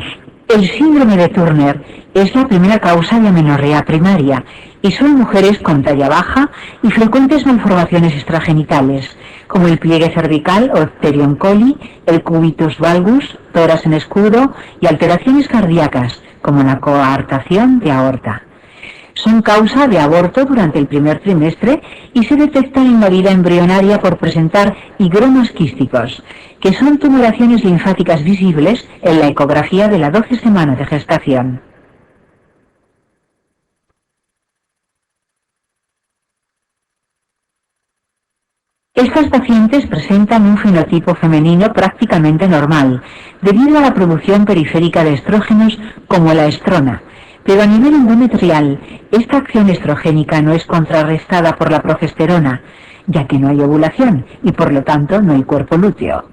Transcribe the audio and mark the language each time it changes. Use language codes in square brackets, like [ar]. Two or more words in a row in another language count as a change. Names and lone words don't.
[es] El síndrome de Turner es la primera causa de amenorrea primaria y son mujeres con talla baja y frecuentes malformaciones extragenitales, como el pliegue cervical o [la] Epthelium coli, [es] el [la] cubitus valgus, [es] tórax en escudo y alteraciones cardíacas, como la coartación de aorta. Son causa de aborto durante el primer trimestre y se detectan en la vida embrionaria por presentar higromas quísticos, que son tumoraciones linfáticas visibles en la ecografía de la 12 semana de gestación. Estas pacientes presentan un fenotipo femenino prácticamente normal, debido a la producción periférica de estrógenos como la estrona, pero a nivel endometrial, esta acción estrogénica no es contrarrestada por la progesterona, ya que no hay ovulación y por lo tanto no hay cuerpo lúteo.